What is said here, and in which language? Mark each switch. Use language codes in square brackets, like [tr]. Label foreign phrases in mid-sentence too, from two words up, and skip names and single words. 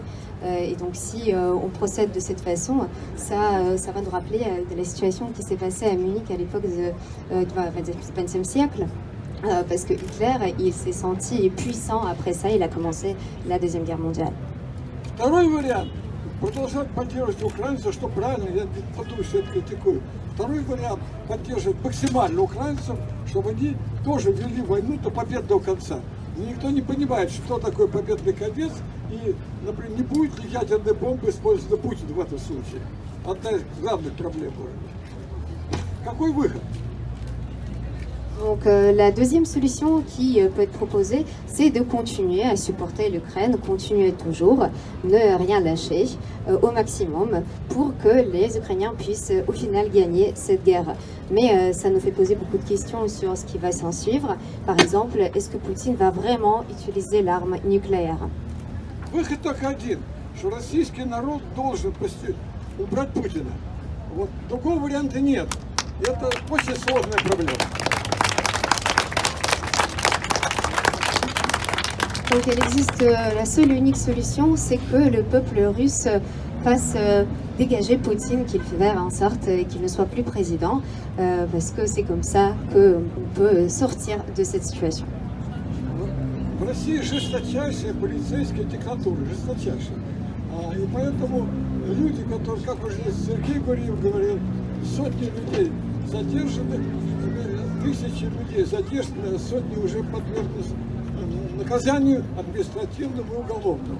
[fr] Et donc si on procède de cette façon, ça va nous rappeler de la situation qui s'est passée à Munich à l'époque du XXe siècle. Parce que Hitler, il s'est senti puissant après ça, il a commencé la Deuxième Guerre mondiale. [ru] Второй вариант – продолжать поддерживать украинцев, что правильно, я не потому что это критикую. Второй вариант – поддерживать максимально украинцев, чтобы они тоже вели войну до победного конца. Никто не понимает, что такое победный конец, и, например, не будет ли ядерной бомбы использована Путин в этом случае. Одна из главных проблем. Какой выход? [fr] Donc la deuxième solution qui peut être proposée, c'est de continuer à supporter l'Ukraine, continuer toujours, ne rien lâcher au maximum pour que les Ukrainiens puissent au final gagner cette guerre. Mais ça nous fait poser beaucoup de questions sur ce qui va s'en suivre. Par exemple, est-ce que Poutine va vraiment utiliser l'arme nucléaire? [ru] Выход только один, что российский народ должен убрать Путина. Вот другого варианта нет. Это очень сложная проблема. [fr] Donc il existe la seule et unique solution, c'est que le peuple russe fasse dégager Poutine, qu'il fasse en sorte qu'il ne soit plus président, parce que c'est comme ça qu'on peut sortir de cette situation. [ru] В России жесточайшая полицейская диктатура, жесточайшая. И поэтому люди, которые, как уже Сергей Гурьев говорил, сотни людей задержаны, тысячи людей задержаны, сотни уже подверглись наказанию административному и уголовному.